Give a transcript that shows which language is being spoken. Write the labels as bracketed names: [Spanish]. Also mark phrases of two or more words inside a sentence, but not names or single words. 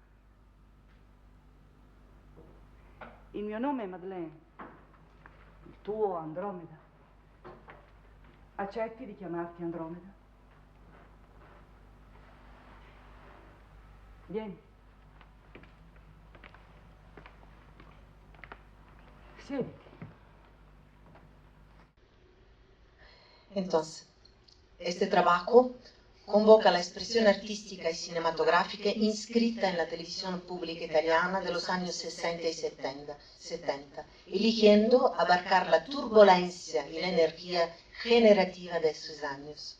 [Italian] Il mio nome è Madeleine, il tuo Andromeda. Accetti di chiamarti Andromeda? Vieni. Siediti. [Spanish] Entonces, este trabajo convoca la expresión artística y cinematográfica inscrita en la televisión pública italiana de los años 60 y 70, eligiendo abarcar la turbulencia y la energía generativa de esos años.